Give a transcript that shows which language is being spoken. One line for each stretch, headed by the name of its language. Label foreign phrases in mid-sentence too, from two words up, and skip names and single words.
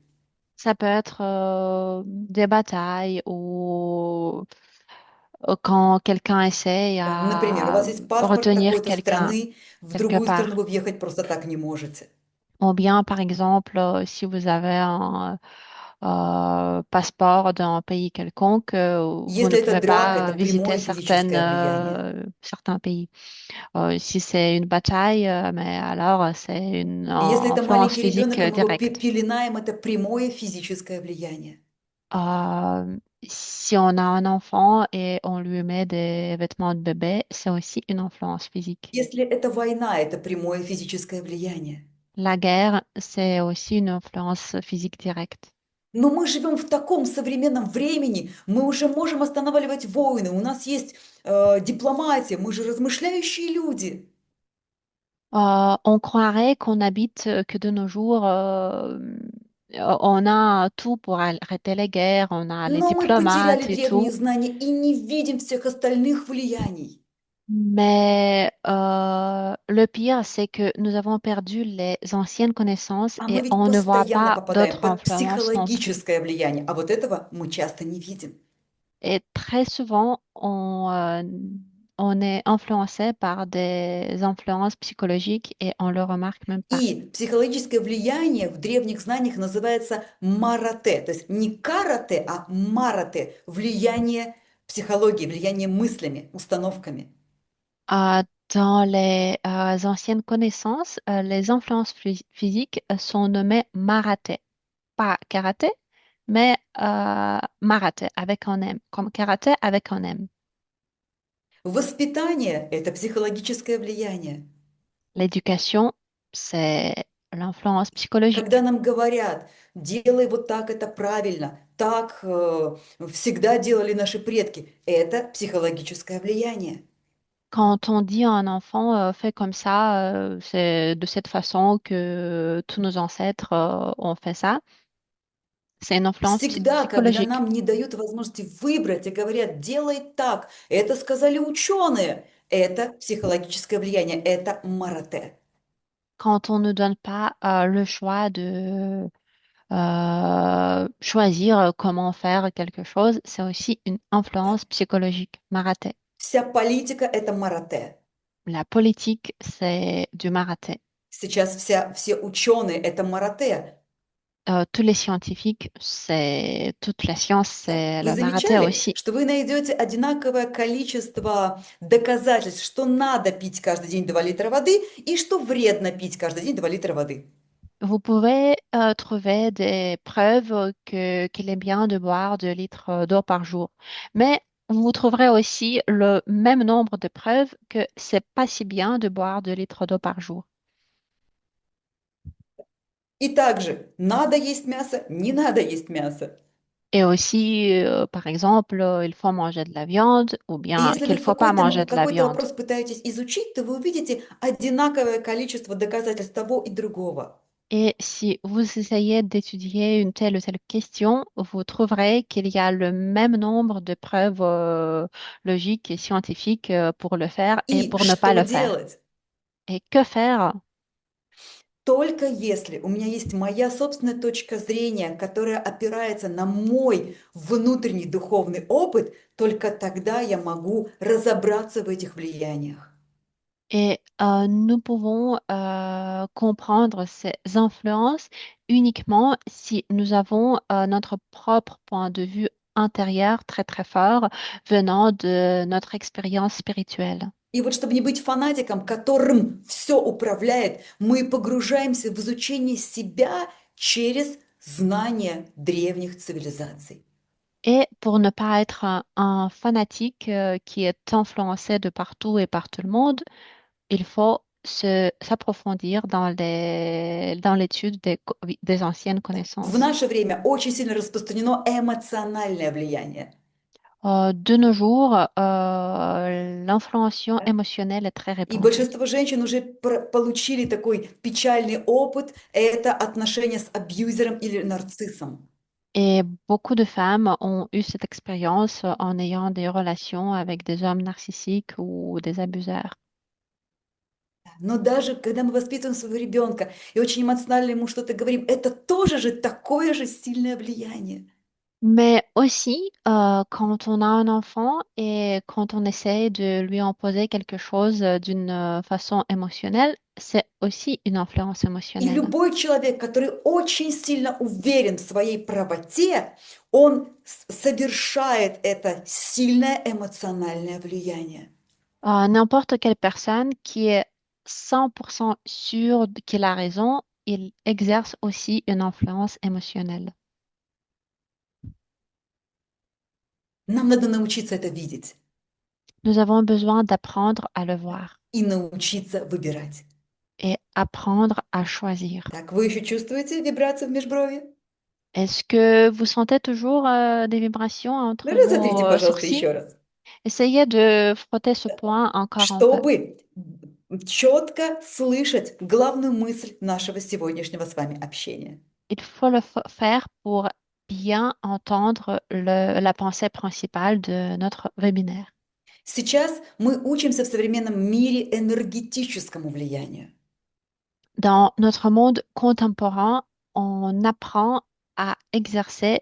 French: Ça peut être des batailles ou quand quelqu'un essaye
Russian: Да, например, у
French: à
Russian: вас есть паспорт
French: retenir
Russian: такой-то
French: quelqu'un
Russian: страны, в
French: quelque
Russian: другую страну
French: part.
Russian: вы въехать просто так не можете.
French: Ou bien, par exemple, si vous avez un passeport d'un pays quelconque, vous ne
Russian: Если это
French: pouvez
Russian: драка, это
French: pas visiter
Russian: прямое физическое влияние.
French: certains pays. Si c'est une bataille, mais alors c'est une
Russian: И если это
French: influence
Russian: маленький
French: physique
Russian: ребенок, и мы его
French: directe.
Russian: пеленаем, это прямое физическое влияние.
French: Si on a un enfant et on lui met des vêtements de bébé, c'est aussi une influence physique.
Russian: Если это война, это прямое физическое влияние.
French: La guerre, c'est aussi une influence physique directe.
Russian: Но мы живем в таком современном времени, мы уже можем останавливать войны, у нас есть дипломатия, мы же размышляющие люди.
French: On croirait qu'on habite que de nos jours, on a tout pour arrêter les guerres, on a les
Russian: Но мы потеряли
French: diplomates et
Russian: древние
French: tout,
Russian: знания и не видим всех остальных влияний.
French: mais le pire, c'est que nous avons perdu les anciennes connaissances
Russian: А
French: et
Russian: мы ведь
French: on ne voit
Russian: постоянно
French: pas
Russian: попадаем
French: d'autres
Russian: под
French: influences non plus.
Russian: психологическое влияние, а вот этого мы часто не видим.
French: Et très souvent, on est influencé par des influences psychologiques et on le remarque même pas.
Russian: И психологическое влияние в древних знаниях называется марате, то есть не карате, а марате, влияние психологии, влияние мыслями, установками.
French: Euh, Dans les anciennes connaissances, les influences physiques sont nommées maraté. Pas karaté, mais maraté avec un M, comme karaté avec un M.
Russian: Воспитание– это психологическое влияние.
French: L'éducation, c'est l'influence
Russian: Когда
French: psychologique.
Russian: нам говорят, делай вот так, это правильно, так всегда делали наши предки, это психологическое влияние.
French: Quand on dit à un enfant, fais comme ça, c'est de cette façon que tous nos ancêtres ont fait ça, c'est une influence
Russian: Всегда, когда
French: psychologique.
Russian: нам не дают возможности выбрать и говорят, делай так, это сказали ученые, это психологическое влияние, это марате.
French: Quand on ne donne pas le choix de choisir comment faire quelque chose, c'est aussi une influence psychologique. Marathé.
Russian: Вся политика– это марате.
French: La politique, c'est du marathé.
Russian: Сейчас все ученые– это марате.
French: Tous les scientifiques, c'est toute la science,
Russian: Да.
French: c'est
Russian: Вы
French: le marathé
Russian: замечали,
French: aussi.
Russian: что вы найдете одинаковое количество доказательств, что надо пить каждый день 2 литра воды и что вредно пить каждый день 2 литра воды?
French: Vous pouvez trouver des preuves qu'il est bien de boire 2 litres d'eau par jour. Mais vous trouverez aussi le même nombre de preuves que c'est pas si bien de boire 2 litres d'eau par jour.
Russian: И также надо есть мясо, не надо есть мясо.
French: Et aussi, par exemple, il faut manger de la viande ou
Russian: И
French: bien
Russian: если вы
French: qu'il faut pas manger de la
Russian: какой-то
French: viande.
Russian: вопрос пытаетесь изучить, то вы увидите одинаковое количество доказательств того и другого.
French: Et si vous essayez d'étudier une telle ou telle question, vous trouverez qu'il y a le même nombre de preuves logiques et scientifiques pour le faire et
Russian: И
French: pour ne pas
Russian: что
French: le faire.
Russian: делать?
French: Et que faire?
Russian: Только если у меня есть моя собственная точка зрения, которая опирается на мой внутренний духовный опыт, только тогда я могу разобраться в этих влияниях.
French: Et nous pouvons comprendre ces influences uniquement si nous avons notre propre point de vue intérieur très très fort venant de notre expérience spirituelle.
Russian: И вот чтобы не быть фанатиком, которым все управляет, мы погружаемся в изучение себя через знание древних цивилизаций.
French: Et pour ne pas être un fanatique qui est influencé de partout et par tout le monde, il faut s'approfondir dans l'étude des anciennes
Russian: В
French: connaissances.
Russian: наше время очень сильно распространено эмоциональное влияние.
French: De nos jours, l'influence
Russian: Да.
French: émotionnelle est très
Russian: И
French: répandue.
Russian: большинство женщин уже получили такой печальный опыт, это отношения с абьюзером или нарциссом.
French: Et beaucoup de femmes ont eu cette expérience en ayant des relations avec des hommes narcissiques ou des abuseurs.
Russian: Но даже когда мы воспитываем своего ребенка и очень эмоционально ему что-то говорим, это тоже же такое же сильное влияние.
French: Mais aussi, quand on a un enfant et quand on essaie de lui imposer quelque chose d'une façon émotionnelle, c'est aussi une influence
Russian: И
French: émotionnelle.
Russian: любой человек, который очень сильно уверен в своей правоте, он совершает это сильное эмоциональное влияние.
French: N'importe quelle personne qui est 100% sûre qu'il a raison, il exerce aussi une influence émotionnelle.
Russian: Нам надо научиться это видеть
French: Nous avons besoin d'apprendre à le voir
Russian: и научиться выбирать.
French: et apprendre à choisir.
Russian: Так, вы еще чувствуете вибрацию в межброви?
French: Est-ce que vous sentez toujours des vibrations
Russian: Ну,
French: entre
Russian: разотрите,
French: vos
Russian: пожалуйста,
French: sourcils?
Russian: еще раз.
French: Essayez de frotter ce point encore un peu.
Russian: Чтобы четко слышать главную мысль нашего сегодняшнего с вами общения.
French: Il faut le faire pour bien entendre la pensée principale de notre webinaire.
Russian: Сейчас мы учимся в современном мире энергетическому влиянию.
French: Dans notre monde contemporain, on apprend à exercer